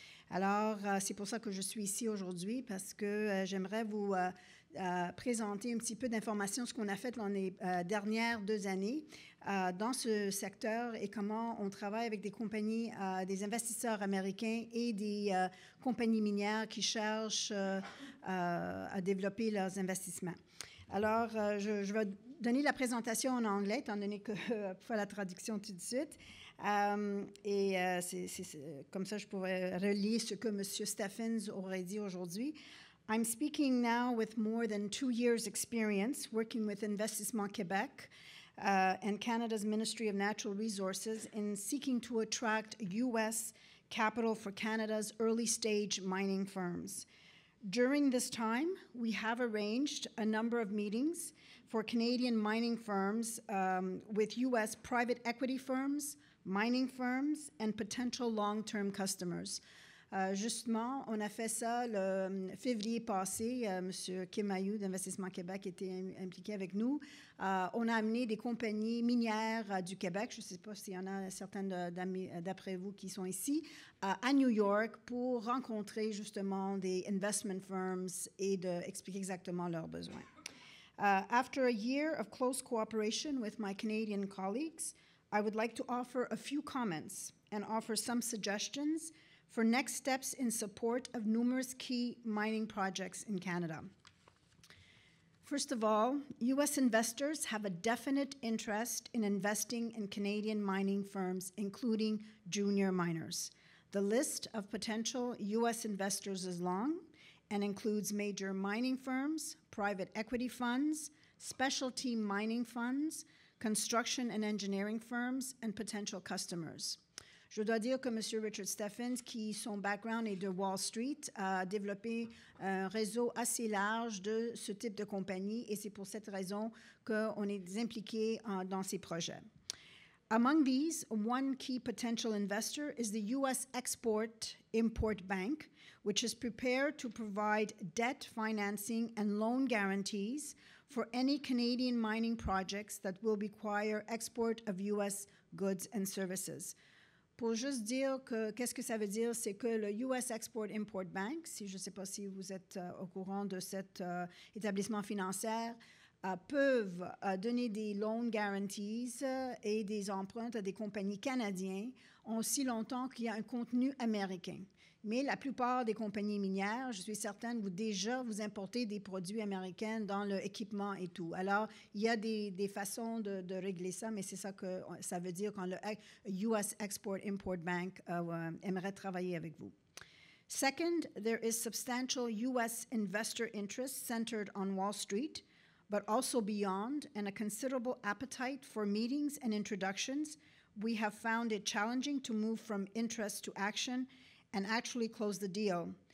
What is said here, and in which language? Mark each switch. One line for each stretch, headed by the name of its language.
French: Alors, c'est pour ça que je suis ici aujourd'hui, parce que j'aimerais vous présenter un petit peu d'informations sur ce qu'on a fait dans les dernières 2 années dans ce secteur et comment on travaille avec des compagnies, des investisseurs américains et des compagnies minières qui cherchent à développer leurs investissements. Alors, je vais donner la présentation en anglais, étant donné que je vais faire la traduction tout de suite. Comme ça, je pourrais relier ce que M. Steffens aurait dit aujourd'hui.
English: I'm speaking now with more than 2 years' experience working with Investissement Québec and Canada's Ministry of Natural Resources in seeking to attract U.S. capital for Canada's early-stage mining firms. During this time, we have arranged a number of meetings for Canadian mining firms with U.S. private equity firms, mining firms, and potential long-term customers.
French: Justement, on a fait ça le février passé. M. Kim Ayou d'Investissement Québec était impliqué avec nous. On a amené des compagnies minières du Québec, je ne sais pas s'il y en a certaines d'après vous qui sont ici, à New York pour rencontrer justement des
English: investment firms
French: et d'expliquer exactement leurs besoins.
English: After a year of close cooperation with my Canadian colleagues, I would like to offer a few comments and offer some suggestions for next steps in support of numerous key mining projects in Canada. First of all, U.S. investors have a definite interest in investing in Canadian mining firms, including junior miners. The list of potential U.S. investors is long and includes major mining firms, private equity funds, specialty mining funds, construction and engineering firms, and potential customers.
French: Je dois dire que M. Richard Steffens, qui son background est de Wall Street, a développé un réseau assez large de ce type de compagnie et c'est pour cette raison qu'on est impliqué dans ces projets.
English: Among these, one key potential investor is the U.S. Export-Import Bank, which is prepared to provide debt financing and loan guarantees for any Canadian mining projects that will require export of U.S. goods and services.
French: Pour juste dire qu'est-ce que ça veut dire, c'est que le US Export-Import Bank, si je ne sais pas si vous êtes au courant de cet établissement financier, peuvent donner des loan guarantees et des emprunts à des compagnies canadiennes aussi longtemps qu'il y a un contenu américain. Mais la plupart des compagnies minières, je suis certaine, vous importez des produits américains dans l'équipement et tout. Alors, il y a des façons de régler ça, mais c'est ça que ça veut dire quand le US Export-Import Bank aimerait travailler avec vous.
English: Second, there is substantial U.S. investor interest centered on Wall Street, but also beyond, and a considerable appetite for meetings and introductions. We have found it challenging to move from interest to action and actually close the deal.